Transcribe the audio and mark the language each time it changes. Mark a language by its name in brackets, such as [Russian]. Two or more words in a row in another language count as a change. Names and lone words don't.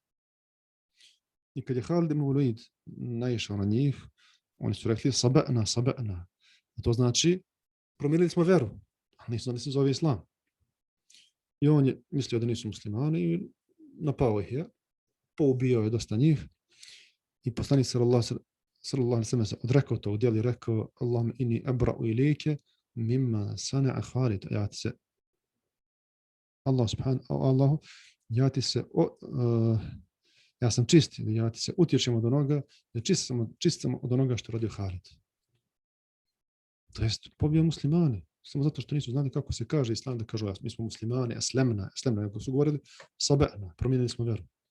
[Bosnian] I kad je Halid ibn Walid naišao na njih, oni su rekli [Arabic] صبأنا، صبأنا. [Bosnian] A to znači promijenili smo vjeru, a nisu znali da se zove islam. I on je mislio da nisu muslimani i napao ih je, poubijao je dosta njih i poslanik [Arabic] صلى الله عليه وسلم [Bosnian] se odrekao tog djela i rekao [Arabic] اللهم إني أبرأ إليك مما صنع خالد. [Bosnian] Allahu, ja ti se ja sam čist, ja ti se utječem od onoga, ja čist sam od onoga što radio Halid. To jest pobio muslimane, samo zato što nisu znali kako se kaže islam, da kažu mi smo muslimani, eslemna, kako su govorili, saba'na, promijenili smo vjeru.